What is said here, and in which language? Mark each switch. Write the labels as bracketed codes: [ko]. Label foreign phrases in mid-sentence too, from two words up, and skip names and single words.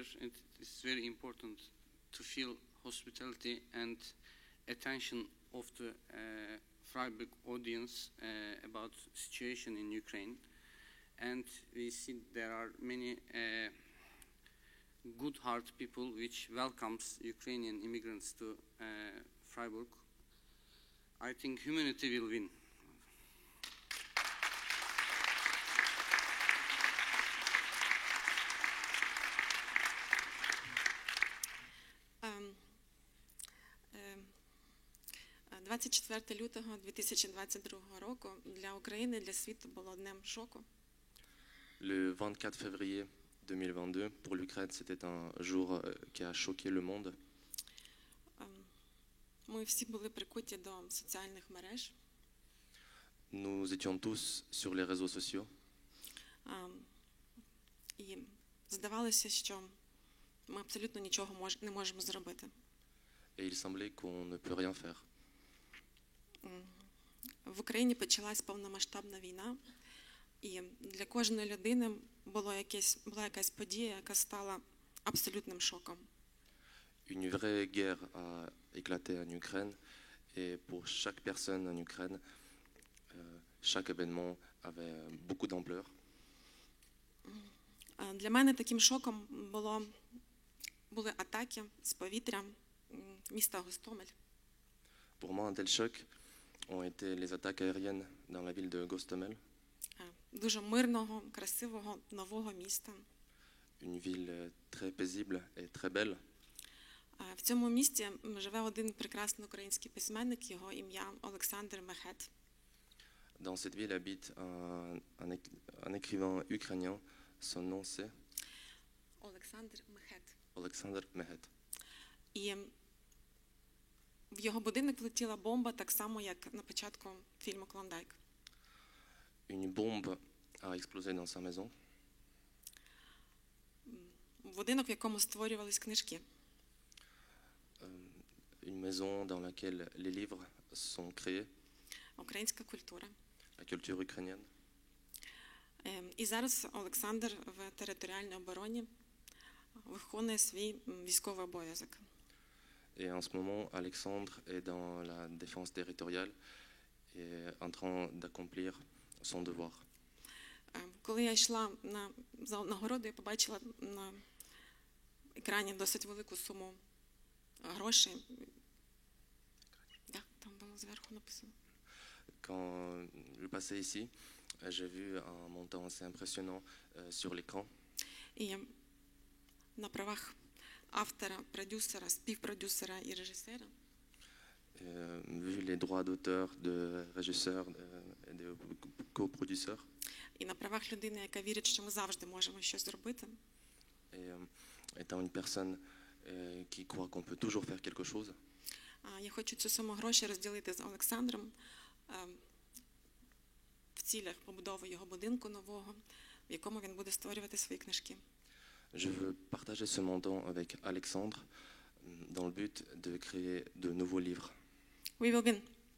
[en] It's very important to feel hospitality and attention of the Freiburg audience about situation in Ukraine. And we see there are many good-hearted people which welcomes Ukrainian immigrants to Freiburg. I think humanity will win. [uk] Um, 24 лютого 2022 року для України, для світу було днем шоку. [fr] Le 24 février 2022, pour l'Ukraine, c'était un jour qui a choqué le monde. [uk] Ми всі були прикуті до соціальних мереж. [fr] Nous étions tous sur les réseaux sociaux. [uk] І здавалося, що ми абсолютно нічого не можемо зробити. [fr] Et il semblait qu'on ne peut rien faire. [uk] В Україні почалась повномасштабна війна, і для кожної людини була якась подія, яка стала абсолютним шоком. [fr] Une vraie guerre a éclaté en Ukraine, et pour chaque personne en Ukraine, chaque événement avait beaucoup d'ampleur. [uk] Для мене таким шоком були атаки з повітря міста Гостомель. [fr] Pour moi, un tel choc ont été les attaques aériennes dans la ville de Gostomel. [uk] Дуже мирного, красивого, нового міста. [fr] Une ville très paisible et très belle. [uk] В цьому місті живе один прекрасний український письменник, його ім'я Олександр Мехет. [fr] Dans cette ville habite un écrivain ukrainien, son nom c'est [uk] Олександр Мехет. [fr] Alexander Mehet. [uk] І в його будинок влетіла бомба, так само, як на початку фільму «Клондайк». [fr] Une bombe a explosé dans sa maison. [uk] Будинок, в якому створювались книжки. [fr] Une maison dans laquelle les livres sont créés. [uk] Українська культура. [fr] La culture ukrainienne. [uk] І зараз Олександр в територіальній обороні виконує свій військовий обов'язок. [fr] Et en ce moment, Alexandre est dans la défense territoriale et en train d'accomplir son devoir. [uk] Коли я йшла на нагороду, я побачила на екрані досить велику суму грошей. Так, там було зверху написано. [fr] Quand je passais ici, j'ai vu un montant assez impressionnant sur l'écran. [uk] І на правах автора, продюсера, співпродюсера і режисера. [fr] Vu les droits d'auteur, de régisseur et de coproducteur. [uk] І на правах людини, яка вірить, що ми завжди можемо щось зробити. [fr] Et étant une personne qui croit qu'on peut toujours faire quelque chose. [uk] Я хочу цю суму грошей розділити з Олександром в цілях побудови його будинку нового, в якому він буде створювати свої книжки. [fr] Je veux partager ce montant avec Alexandre dans le but de créer de nouveaux livres. [en] We will win.